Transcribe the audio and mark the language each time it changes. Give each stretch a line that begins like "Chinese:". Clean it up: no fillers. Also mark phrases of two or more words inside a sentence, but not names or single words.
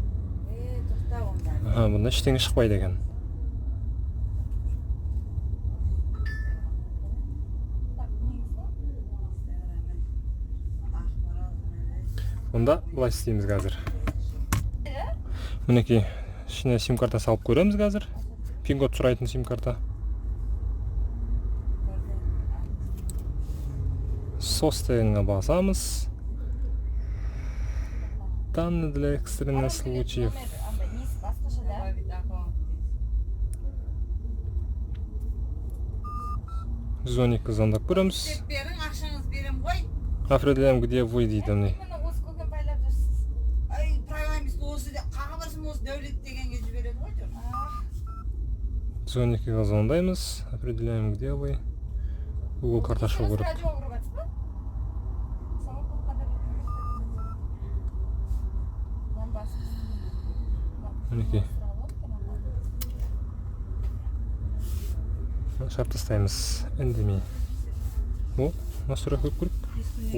Kazakh: Бұнда ештеңе шықпайды екен. Онда бұлай істейміз қазір. Мінекей, ішіне сим карта салып көреміз қазір. Пин-код сұрайтын сим карта. SOS дегенге басамыз.
Russian: Данные для экстренных случаев.
Kazakh: Звоник звондап көреміз.
Russian: Определяем, где вы
Kazakh: дейді міне. Звоникке звондаймыз.
Russian: Определяем, где вы.
Kazakh: Google карта шығу керек. Мінекей. Шарт тастаймыз. Үндемей. О, настройка көп көріп.